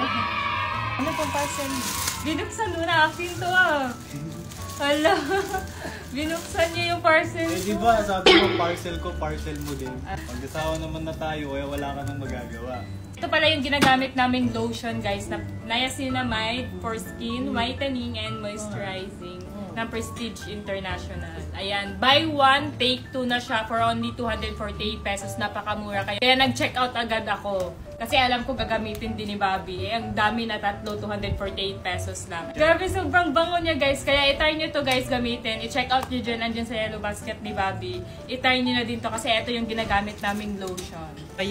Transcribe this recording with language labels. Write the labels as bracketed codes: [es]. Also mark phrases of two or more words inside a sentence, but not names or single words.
[tl] Ano pong parcel? Binuksan mo na, akin to ah. Hala, binuksan niya yung parcel ko. Eh di ba, sabi mo parcel mo din. Pag-asawa naman na tayo, kaya wala ka nang magagawa. Ito pala yung ginagamit naming lotion guys, na niacinamide [en] for skin whitening and moisturizing [tl] ng Prestige International. Ayan, [en] buy one, take two [tl] na siya [en] for only 248 pesos. [tl] Napakamura kaya nag-check out agad ako. Kasi alam ko gagamitin din ni Bobby. Ang dami na tatlo, 248 pesos lang. Grabe, sobrang bango niya guys. Kaya itry nyo to guys gamitin. I-check out nyo dyan, andyan sa [en] yellow basket [tl] ni Bobby. Itry nyo na din to kasi ito yung ginagamit naming lotion.